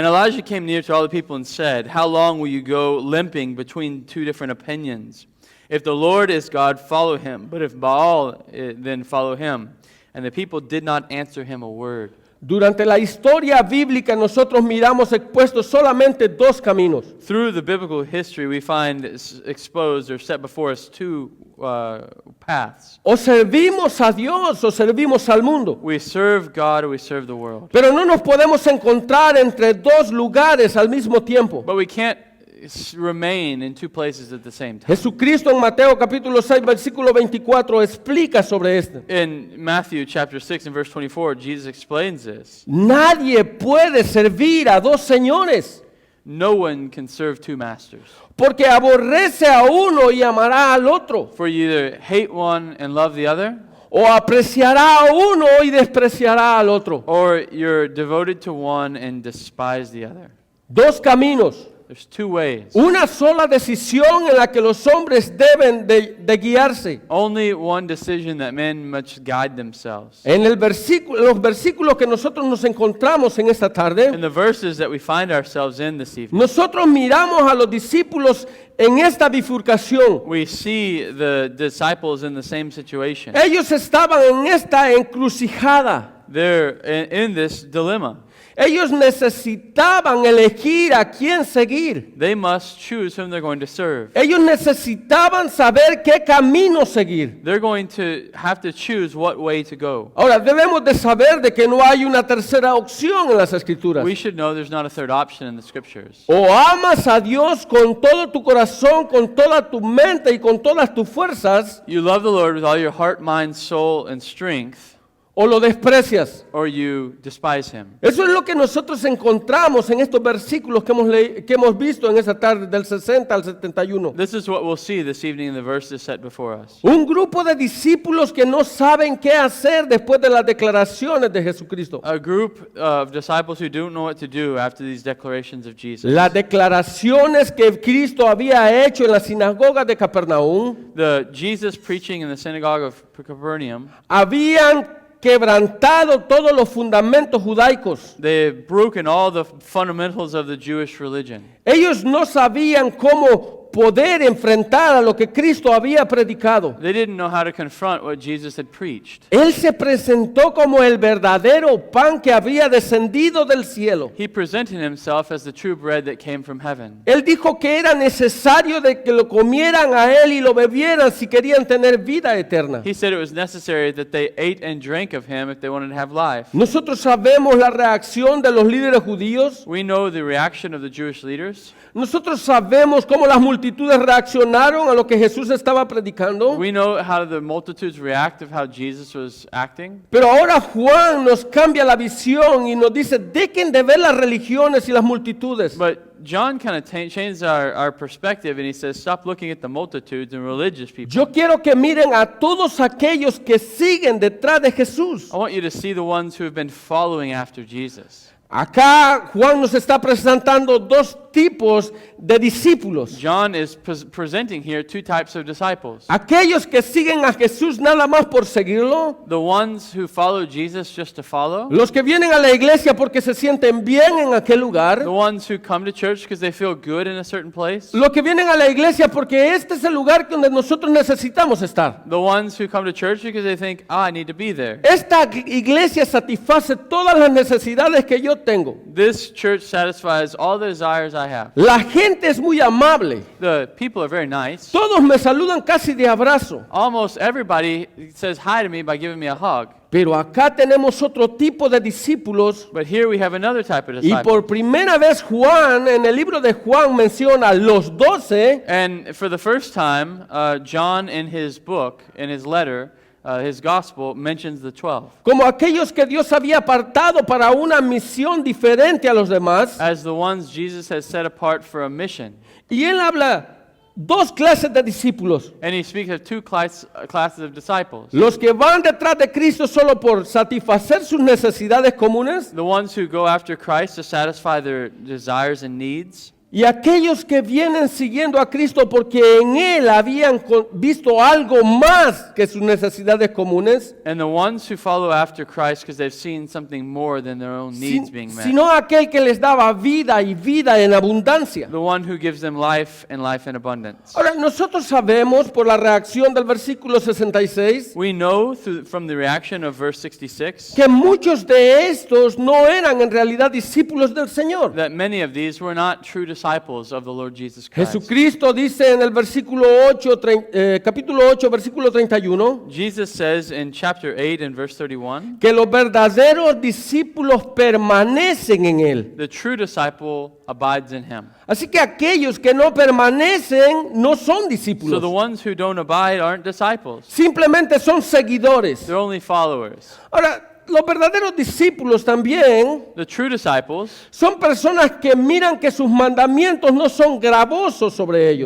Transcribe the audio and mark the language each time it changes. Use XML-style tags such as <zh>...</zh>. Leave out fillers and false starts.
<en>And Elijah came near to all the people and said, how long will you go limping between two different opinions? If the Lord is God, follow him. But if Baal, then follow him. And the people did not answer him a word.</en> <es>Durante la historia bíblica nosotros miramos expuestos solamente dos caminos.</es> <en>Through the biblical history, we find exposed or set before us two paths.</en> <es>O servimos a Dios o servimos al mundo.</es> <en>We serve God or we serve the world.</en> <es>Pero no nos podemos encontrar entre dos lugares al mismo tiempo.</es> <en>But we can't remain in two places at the same time.</en> <es>Jesucristo en Mateo capítulo 6 versículo 24 explica sobre esto.</es> <en>In Matthew chapter 6 and verse 24, Jesus explains this.</en> <es>Nadie puede servir a dos señores,</es> <en>No one can serve two masters.</en> <es>porque aborrece a uno y amará al otro,</es> <en>For you either hate one and love the other,</en> <es>o apreciará a uno y despreciará al otro.</es> <en>or you're devoted to one and despise the other.</en> <es>dos caminos,</es> <en>There's two ways.</en> <es>una sola decisión en la que los hombres deben de guiarse.</es> <en>Only one decision that men must guide themselves.</en> <es>En los versículos que nosotros nos encontramos en esta</es> <en>In</en> <es>tarde,</es> <en>the verses that we find ourselves in this evening,</en> <es>nosotros miramos a los discípulos en esta bifurcación.</es> <en>we see the disciples in the same situation.</en> <es>Ellos estaban en esta encrucijada.</es> <en>They're in this dilemma.</en> <es>Ellos necesitaban elegir a quién seguir.</es> <en>They must choose whom they're going to serve.</en> <es>Ellos necesitaban saber qué camino seguir.</es> <en>They're going to have to choose what way to go.</en> <es>Ahora, debemos de saber de que no hay una tercera opción en las Escrituras.</es> <en>We should know there's not a third option in the scriptures.</en> <es>O amas a Dios con todo tu corazón, con toda tu mente y con todas tus fuerzas,</es> <en>You love the Lord with all your heart, mind, soul, and strength,</en> <es>o lo desprecias.</es> <en>or you despise him.</en> <es>Eso es lo que nosotros encontramos en estos versículos que hemos visto en esa tarde del 60 al 71.</es> <en>This is what we'll see this evening in the verses set before us.</en> <es>Un grupo de discípulos que no saben qué hacer después de las declaraciones de Jesucristo.</es> <en>A group of disciples who don't know what to do after these declarations of Jesus.</en> <es>Las declaraciones que Cristo había hecho en la sinagoga de Capernaum</es> <en>The Jesus preaching in the synagogue of Capernaum,</en> <es>habían quebrantado todos los fundamentos judaicos.</es> <en>they've broken all the fundamentals of the Jewish religion.</en> <es>Ellos no sabían cómo poder enfrentar a lo que Cristo había predicado.</es> <en>They didn't know how to confront what Jesus had preached.</en> <es>Él se presentó como el verdadero pan que había descendido del cielo.</es> <en>He presented himself as the true bread that came from heaven.</en> <es>Él dijo que era necesario de que lo comieran a él y lo bebieran si querían tener vida eterna.</es> <en>He said it was necessary that they ate and drank of him if they wanted to have life.</en> <es>Nosotros sabemos la reacción de los líderes judíos.</es> <en>We know the reaction of the Jewish leaders.</en> <es>Nosotros sabemos cómo las multitudes reaccionaron a lo que Jesús estaba predicando.</es> <en>We know how the multitudes react of how Jesus was acting.</en> <es>Pero ahora Juan nos cambia la visión y nos dice, dejen de ver las religiones y las multitudes.</es> <en>But John kind of changed our perspective, and he says, stop looking at the multitudes and religious people.</en> <es>Yo quiero que miren a todos aquellos que siguen detrás de Jesús.</es> <en>I want you to see the ones who have been following after Jesus.</en> <es>Acá Juan nos está presentando dos tipos de discípulos.</es> <en>John is presenting here two types of disciples.</en> <es>Aquellos que siguen a Jesús nada más por seguirlo.</es> <en>The ones who follow Jesus just to follow.</en> <es>Los que vienen a la iglesia porque se sienten bien en aquel lugar.</es> <en>The ones who come to church because they feel good in a certain place.</en> <es>Los que vienen a la iglesia porque este es el lugar donde nosotros necesitamos estar.</es> <en>The ones who come to church because they think, I need to be there.</en> <es>Esta iglesia satisface todas las necesidades que yo tengo.</es> <en>This church satisfies all the desires I have.</en> <es>La gente es muy amable.</es> <en>The people are very nice.</en> <es>Todos me saludan casi de abrazo.</es> <en>Almost everybody says hi to me by giving me a hug.</en> <es>Pero acá tenemos otro tipo de discípulos.</es> <en>But here we have another type of</en> <es>Y</es> <en>disciple.</en> <es>por primera vez Juan, en el libro de Juan, menciona los 12</es> <en>And for the first time, John in his book, in his letter, his gospel, mentions the 12</en> <es>como aquellos que Dios había apartado para una misión diferente a los demás.</es> <en>as the ones Jesus has set apart for a mission.</en> <es>Y él habla dos clases de discípulos.</es> <en>And he speaks of two classes of disciples.</en> <es>Los que van detrás de Cristo solo por satisfacer sus necesidades comunes.</es> <en>The ones who go after Christ to satisfy their desires and needs.</en> <es>Y aquellos que vienen siguiendo a Cristo porque en Él habían visto algo más que sus necesidades comunes,</es> <en>And the ones who follow after Christ because they've seen something more than their own needs being met.</en> <es>sino aquel que les daba vida y vida en abundancia.</es> <en>The one who gives them life and life in abundance.</en> <es>Ahora, nosotros sabemos por la reacción del versículo 66</es> <en>We know from the reaction of verse 66</en> <es>que muchos de estos no eran en realidad discípulos del Señor.</es> <en>that many of these were not true disciples of the Lord Jesus Christ.</en> <es>Jesucristo dice en el versículo 8, capítulo 8, versículo 31,</es> <en>Jesus says in chapter 8 and verse 31,</en> <es>que los verdaderos discípulos permanecen en Él.</es> <en>the true disciple abides in him.</en> <es>Así que aquellos que no permanecen no son</es> <en>So the</en> <es>discípulos,</es> <en>ones who don't abide aren't disciples.</en> <es>simplemente son seguidores.</es> <en>They're only followers.</en> <es>Ahora, los verdaderos discípulos también</es> <en>The true disciples,</en> <es>son personas que miran que sus mandamientos no son gravosos sobre ellos.</es>